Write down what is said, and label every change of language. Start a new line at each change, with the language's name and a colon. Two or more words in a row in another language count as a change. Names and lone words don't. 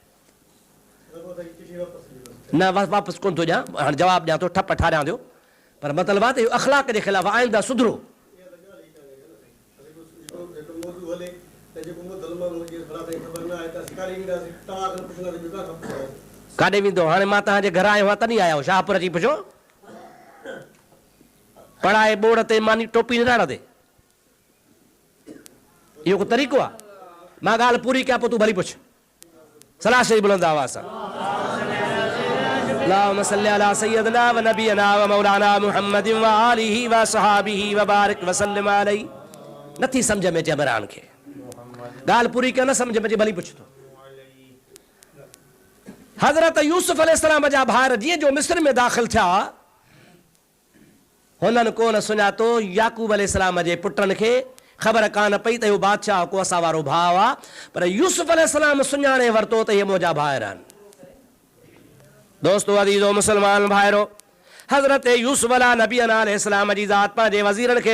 Sindhi: न वापसि कोन थो ॾियां हाणे जवाबु ॾियां थो ठप ठारियां थो पर मतिलबु आहे त इहो अख़लाक जे ख़िलाफ़ु आईंदा सुधरो काॾे वेंदो हाणे मां तव्हांजे घर आयो आहियां तॾहिं आया आहियो शाहपुर अची पुछो पढ़ाए बोड़ ते मानी टोपी निराण ते इहो को तरीक़ो आहे मां ॻाल्हि पूरी कयां पोइ तूं भली पुछ सलाह शरीफ़ बुलंद आवाज़ सां
Arabic: اللهم صل على سيدنا ونبينا ومولانا محمد وآله وصحبه وبارك وسلم عليه
Sindhi: नथी समझ में अचे इमरान खे गाल पूरी कयो न समझ में अचे भली पुछ तो हज़रत यूसुफ अलैहिस्सलाम जा भार जीअं जो मिस्र में दाख़िल थिया हुननि कोन सुञातो याकूब अलैहिस्सलाम जे पुटनि खे ख़बर कान पई त इहो बादशाह को असां वारो भाउ आहे पर यूसुफ अलैहिस्सलाम सुञाणे वरितो त इहे मुंहिंजा भाउर आहिनि दोस्तो अज़ीज़ो मुस्लमान भाइरो हज़रत यूसुफ नबी अलैहिस्सलाम जी ज़ात पंहिंजे वज़ीरनि खे